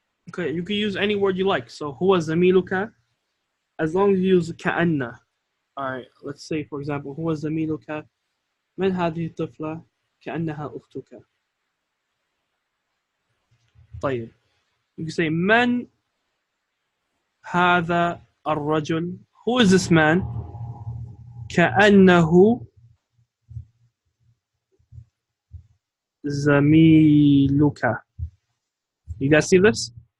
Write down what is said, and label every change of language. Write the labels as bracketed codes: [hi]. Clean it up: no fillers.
[en] Okay, you can use any word you like. So huwa zamiluka, as long as you use ka'anna. All right, let's say for example, huwa zamiluka. [ar] من هذه الطفلة كأنها أختك. طيب. [en] You can say [ar] من هذا الرجل. [en] Who is this man? [ar] كأنه زميلك. [en] You guys see this?